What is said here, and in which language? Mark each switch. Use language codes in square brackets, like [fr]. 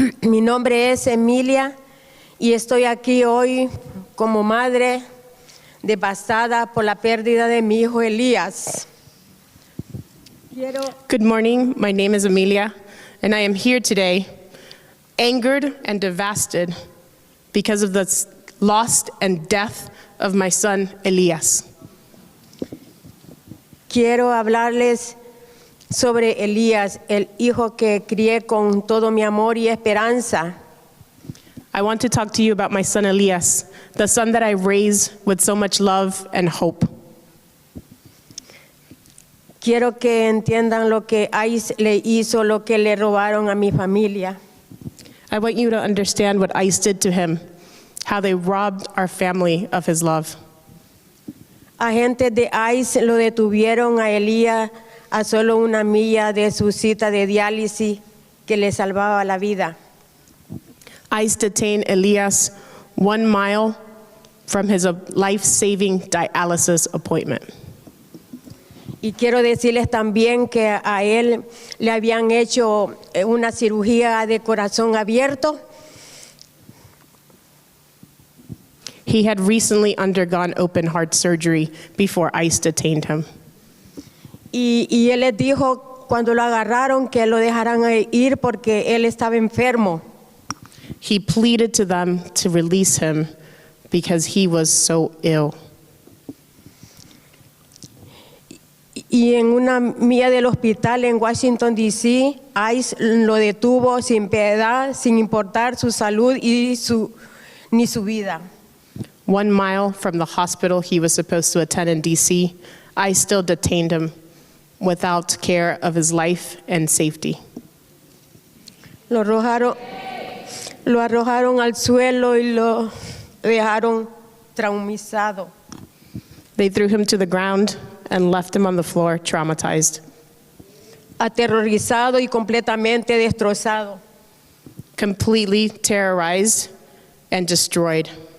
[es] Mi nombre es Emilia y estoy aquí hoy como madre devastada por la pérdida de mi hijo Elías. [en] Good morning, my name is Amelia, and I am here today angered and devastated because of the loss and death of my son Elías. [es] Quiero hablarles sobre Elías, el hijo que crié con todo mi amor y esperanza. [en] I want to talk to you about my son Elías, the son that I raised with so much love and hope. [es] Quiero que entiendan lo que ICE le hizo, lo que le robaron a mi familia. [en] I want you to understand what ICE did to him, how they robbed our family of his love. [es] Agentes de ICE lo detuvieron a Elías a solo una milla de su cita de diálisis que le salvaba la vida. [en] ICE detained Elías 1 mile from his life-saving dialysis appointment. [es] Y quiero decirles también que a él le habían hecho una cirugía de corazón abierto. [en] He had recently undergone open heart surgery before ICE detained him. [es] Y él les dijo cuando lo agarraron que lo dejaran ir porque él estaba enfermo. [en] He pleaded to them to release him because he was so ill. [es] Y en una milla del hospital en Washington, D.C., ICE lo detuvo sin piedad, sin importar su salud ni su vida. [en] 1 mile from the hospital he was supposed to attend in D.C., ICE still detained him without care of his life and safety. [es] Lo arrojaron al suelo y lo dejaron traumatizado. [en] They threw him to the ground and left him on the floor, traumatized. [es] Aterrorizado y completamente destrozado. [en] Completely terrorized and destroyed.